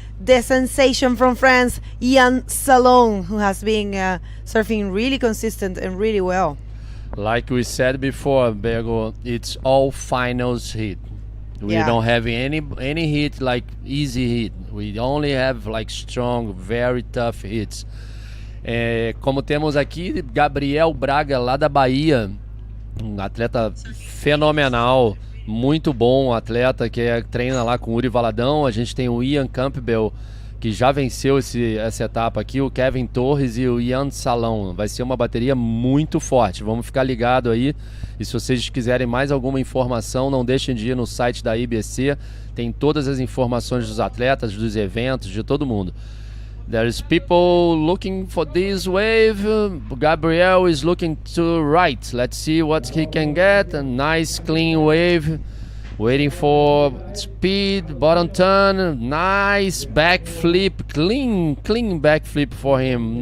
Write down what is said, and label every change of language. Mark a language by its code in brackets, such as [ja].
[en] the sensation from France, Ian Salon, who has been surfing really consistent and really well. Like we said before, Bergo, it's all finals hit. We Yeah. don't have any hit like easy hit. We only have like strong, very tough hits. [pt] Como temos aqui Gabriel Braga, lá da Bahia, um atleta fenomenal, muito bom atleta que treina lá com o Uri Valadão. A gente tem o Ian Campbell, que já venceu essa etapa aqui, o Kevin Torres e o Ian Salão. Vai ser uma bateria muito forte, vamos ficar ligado aí. E se vocês quiserem mais alguma informação, não deixem de ir no site da IBC, tem todas as informações dos atletas, dos eventos, de todo mundo. [en] There's people looking for this wave. Gabriel is looking to right. Let's see what he can get. A nice clean wave. Waiting for speed, bottom turn, nice backflip, clean backflip for him.